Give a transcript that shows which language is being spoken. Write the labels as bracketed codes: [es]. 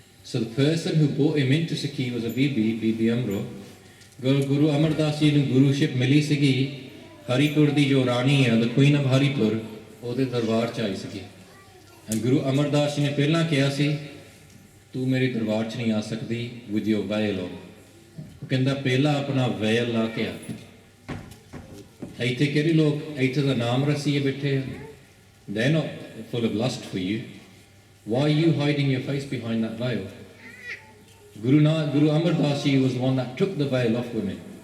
[en] So the person who brought him into Sikhi was a Bibi Amro. [pa] Guru Amar Das Ji ਨੂੰ ਗੁਰੂਸ਼ਿਪ ਮਿਲੀ ਸੀਗੀ ਹਰੀਪੁਰ ਦੀ ਜੋ ਰਾਣੀ ਹੈ, [en] the Queen of Haripur, [pa] ਉਹਦੇ ਦਰਬਾਰ 'ਚ ਆਈ ਸੀਗੀ। ਗੁਰੂ ਅਮਰਦਾਸ ਜੀ ਨੇ ਪਹਿਲਾਂ ਕਿਹਾ ਸੀ ਤੂੰ ਮੇਰੇ ਦਰਬਾਰ 'ਚ ਨਹੀਂ ਆ ਸਕਦੀ [en] with your veil on। [pa] ਉਹ ਕਹਿੰਦਾ ਪਹਿਲਾਂ ਆਪਣਾ veil ਲਾ ਕੇ ਆ। ਇੱਥੇ ਕਿਹੜੇ ਲੋਕ ਇੱਥੇ ਦਾ ਨਾਮ ਰਸੀਏ ਬੈਠੇ ਆ? [en] They're not full of lust for you. Why are you hiding your face behind that veil? Guru Amar Das Ji was the one that took the veil off women.